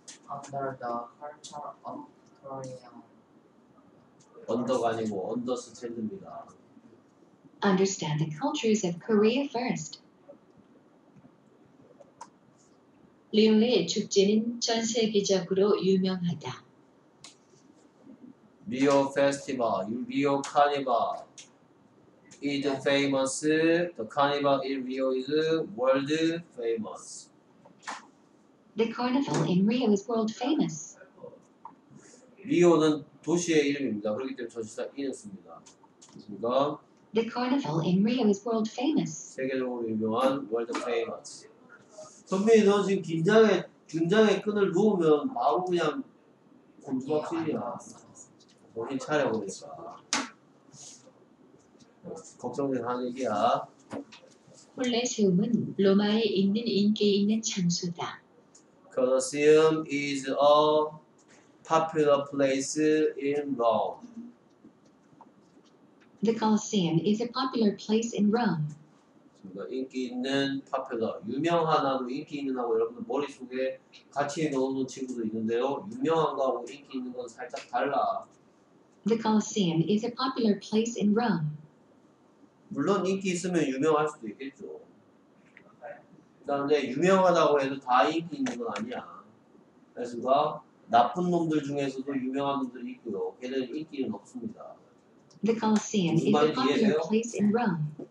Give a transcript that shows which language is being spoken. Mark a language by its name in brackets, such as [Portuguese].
[English] Under the culture of Korea. [Korean] 언더가 아니고 언더스탠드입니다. [English] Understand the cultures of Korea first. [Korean] 리오의 축제는 전 세계적으로 유명하다. [English] Rio Festival, Rio Carnival is famous. The carnival in Rio is world famous. The carnival in Rio is world famous. [Korean] 리오는 도시의 이름입니다. 그렇기 때문에 전치사 in을 씁니다. 그러니까 [English] The carnival in Rio is world famous. [Korean] 세계적으로 유명한 [English] world famous. [Korean] 선배님 너 지금 긴장의 끈을 놓으면 바로 그냥 곤두박질이야. 정신 차려보니까 걱정돼서 하는 얘기야. 콜레세움은 로마에 있는 인기 있는 장소다. [English] Colosseum is a popular place in Rome. The Colosseum is a popular place in Rome. [Korean] 인기 있는 popular, 유명한하고 인기 있는하고 여러분들 머릿속에 같이 넣어놓은 친구도 있는데요. 유명한 거하고 인기 있는 건 살짝 달라. [English] The Colosseum is a popular place in Rome. [Korean] 물론 인기 있으면 유명할 수도 있겠죠. 그런데 유명하다고 해도 다 인기 있는 건 아니야. 그래서 나쁜 놈들 중에서도 유명한 놈들이 있고요. 걔는 인기는 없습니다. [English] The Colosseum is [Korean] 무슨 [English] a [Korean] 말인지 [English] popular [Korean] 이해돼요? [English] place in Rome.